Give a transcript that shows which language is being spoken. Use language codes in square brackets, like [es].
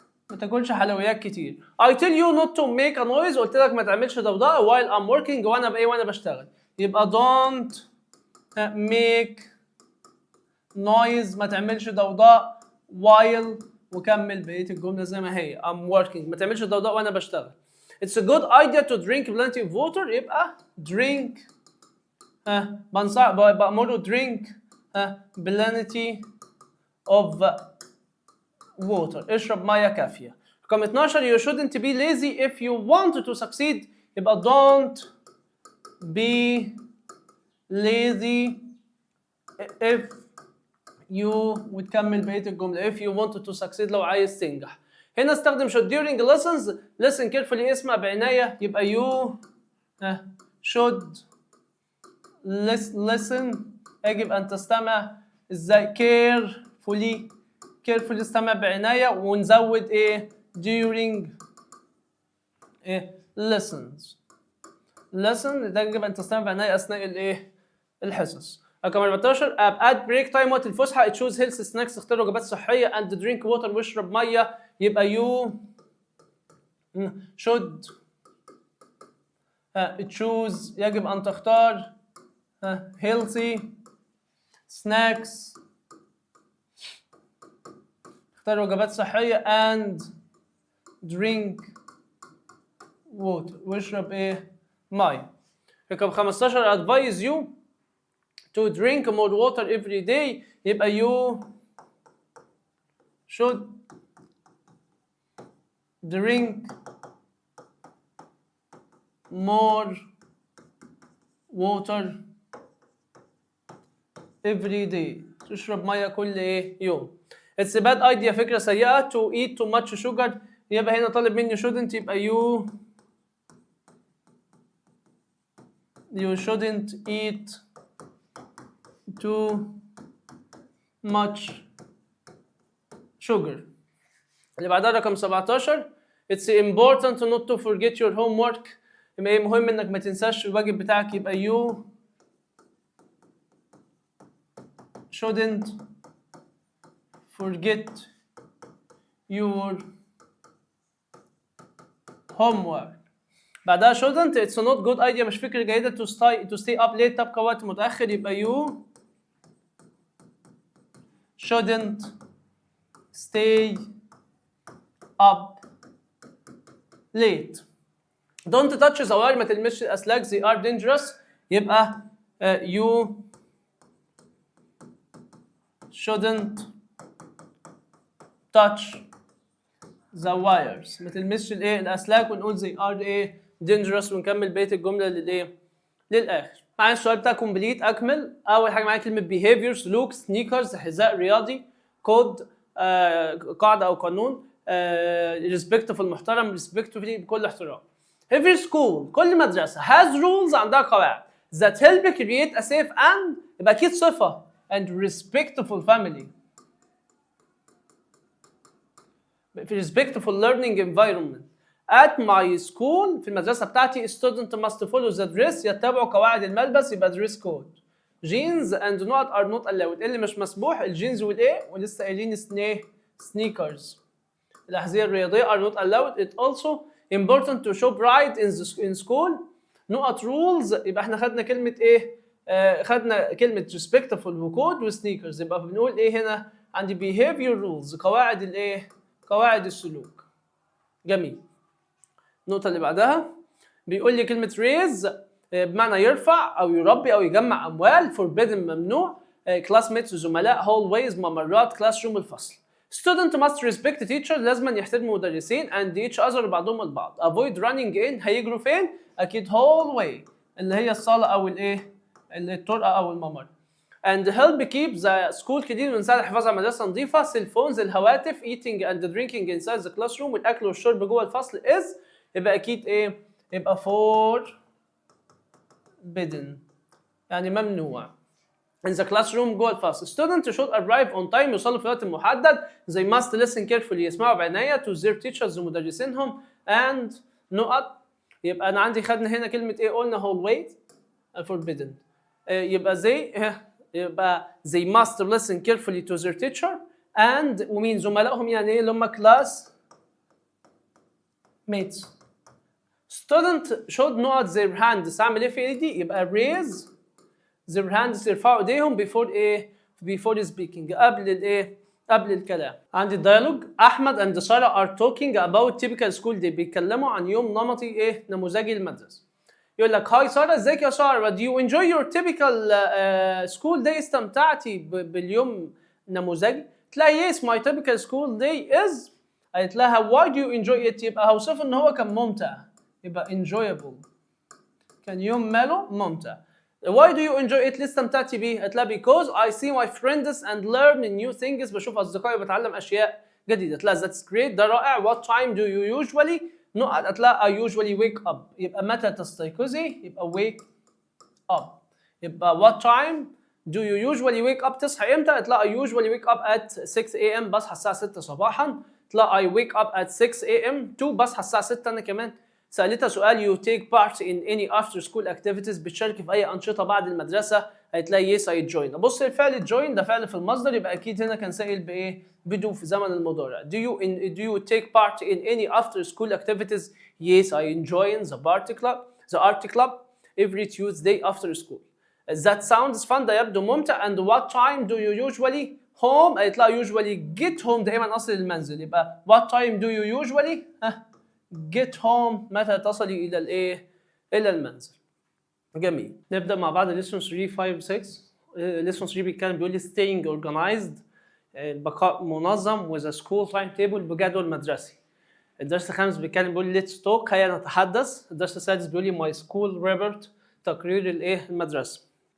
[ar] ما تاكلش حلويات كتير. [en] I tell you not to make a noise. [ar] قلت لك ما تعملش ضوضاء [en] while I'm working [ar] وانا بشتغل. يبقى [en] don't make noise. [ar] ما تعملش ضوضاء [en] while [ar] وكمل بقية الجملة زي ما هي. [en] I'm working. [ar] ما تعملش ضوضاء وانا بشتغل. [en] It's a good idea to drink plenty of water. [ar] يبقى [en] drink [ar] بأمره [en] drink plenty of water. [ar] اشرب ميه كافيه. رقم 12 [en] you shouldn't be lazy if you want to succeed. [ar] يبقى [en] don't be lazy if you [ar] وتكمل بقيه الجمله [en] if you want to succeed [ar] لو عايز تنجح. هنا استخدم should [en] during lessons. listen carefully [ar] اسمع بعنايه. يبقى [en] you should listen. [ar] يجب ان تستمع ازاي [en] carefully [ar] استمع بعناية ونزود ايه [en] during lessons. [ar] ده يجب ان تستمع بعناية اثناء الايه الحصص. رقم 14 [en] at break time [ar] وقت الفسحة [en] choose healthy snacks. [ar] اختار وجبات صحية [en] and drink water [ar] واشرب مية. يبقى [en] you should choose [ar] يجب ان تختار [en] healthy snacks. [ar] اختار وجبات صحية [en] and drink water [ar] واشرب ايه مية. رقم 15 [en] advise you to drink more water every day. يبقى you should drink more water every day. [ar] تشرب مية كل ايه يوم. [en] It's a bad idea. [ar] فكرة سيئة [en] to eat too much sugar. [ar] يبقى هنا طالب مني shouldn't. [en] يبقى you shouldn't eat too much sugar. [ar] اللي بعدها رقم 17 [en] It's important not to forget your homework. [ar] يبقى مهم انك ما تنساش الواجب بتاعك. [en] يبقى you shouldn't forget your homework. [ar] بعدها [en] shouldn't it's not good idea. [ar] مش فكرة جيدة [en] to stay up late. [ar] تبقى وقت متأخر. [en] يبقى you shouldn't stay up late. Don't touch the wire. [ar] ما تلمسش الأسلاك. [en] they are dangerous. يبقى you shouldn't touch the wires. [ar] ما تلمسش الايه الاسلاك ونقول [en] they are [ar] ايه [en] dangerous [ar] ونكمل بقيه الجمله للاخر. معايا السؤال بتاع كومبليت. اكمل. اول حاجه معايا كلمه behavior سلوك. سنيكرز حذاء رياضي. كود قاعده او قانون. respectful محترم. respectfully بكل احترام. [en] every school [ar] كل مدرسه [en] has rules [ar] عندها قواعد [en] that help create a safe and [ar] يبقى اكيد صفه [en] and respectful family. [ar] في [en] respectful learning environment. At my school [ar] في المدرسة بتاعتي [en] student must follow the dress. [ar] يتبعوا قواعد الملبس. [en] يبقى dress code. jeans and not are not allowed. [ar] اللي مش مسموح الجينز والايه ولسه قايلين sneakers. الأحذية الرياضية [en] are not allowed. It also important to show pride in school. not rules. [ar] يبقى احنا خدنا كلمة ايه؟ خدنا كلمة respectful وكود وسنيكرز. يبقى بنقول ايه هنا؟ عندي behavior rules قواعد الايه؟ قواعد السلوك. جميل. النقطة اللي بعدها بيقول لي كلمة raise بمعنى يرفع أو يربي أو يجمع أموال. forbidden ممنوع. classmates زملاء. hallways ممرات. classroom الفصل. [en] student must respect teacher [ar] لازم يحترموا مدرسين [en] and each other [ar] بعضهم البعض. [en] avoid running in [ar] هيجروا فين؟ أكيد hallway اللي هي الصالة أو الإيه؟ الطرقة أو الممر. [en] and help keep the school clean [ar] ونساعد الحفاظ على مدرسة نظيفة. [en] cell phones الهواتف. eating and drinking inside the classroom [ar] والأكل والشرب جوه الفصل [en] is [ar] يبقى أكيد إيه؟ يبقى [en] forbidden [ar] يعني ممنوع. [en] in the classroom [ar] جوه الفصل. [en] students should arrive on time [ar] يوصلوا في الوقت المحدد. [en] they must listen carefully [ar] يسمعوا بعناية [en] to their teachers [ar] ومدرسينهم [en] and [ar] نقط. يبقى أنا عندي خدنا هنا كلمة إيه؟ قلنا hallway forbidden. يبقى يبقى [en] they must listen carefully to their teacher and [ar] ومين زملائهم يعني ايه اللي هم [en] class mates. student should not their hands [ar] اعمل ايه في ايدي؟ يبقى [en] raise their hands [ar] يرفعوا ايديهم [en] before [ar] ايه؟ [en] before speaking [ar] قبل الايه؟ قبل الكلام. عندي الديالوج احمد [en] and [ar] ساره [en] are talking about typical school day [ar] بيتكلموا عن يوم نمطي ايه؟ نموذجي المدرسه. يقول لك هاي ساره ازيك يا ساره [en] do you enjoy your typical school day [ar] استمتعتي باليوم نموذجي؟ تلاقي [en] yes my typical school day is [ar] قالت لها [en] why do you enjoy it [ar] يبقى هوصف ان هو كان ممتع يبقى [en] enjoyable [ar] كان يوم ماله ممتع. [en] why do you enjoy it [ar] ليه استمتعتي بيه؟ قالت لها [en] because I see my friends and learn new things [ar] بشوف اصدقائي وبتعلم اشياء جديده. قالت لها [en] that's great [ar] ده رائع. [en] what time do you usually [ar] نقط؟ قالت لها [en] I usually wake up [ar] يبقى متى تستيقظي؟ يبقى [en] wake up. [ar] يبقى [en] what time do you usually wake up [ar] تصحى امتى؟ قالت لها [en] I usually wake up at 6 a.m. [ar] بصحى الساعه 6 صباحا. قالت لها [en] I wake up at 6 a.m. too [ar] بصحى الساعه 6 انا كمان. سألتها سؤال [en] you take part in any after school activities [ar] بتشاركي في أي أنشطة بعد المدرسة؟ قالت لها [en] yes I join. [ar] أبص الفعل join ده فعل في المصدر يبقى أكيد هنا كان سائل بإيه؟ بدو في زمن المضارع. [en] do you take part in any after school activities? yes I join the art club every Tuesday after school. that sounds fun [ar] ده يبدو ممتع. [en] and what time do you usually home؟ [ar] قالت لها [en] usually get home [ar] دائما أصل المنزل يبقى [en] what time do you usually get home [ar] متى تصلي الى الايه؟ الى المنزل. جميل. نبدا مع بعض [en] lesson 3 5 6. lesson 3 [ar] بيتكلم بيقول لي [en] staying organized [ar] البقاء منظم [en] with a school timetable [ar] بجدول مدرسي. الدرس الخامس بيتكلم بيقول لي [en] let's talk [ar] هيا نتحدث. الدرس السادس بيقول لي [en] my school report [ar] تقرير الايه؟ المدرسه.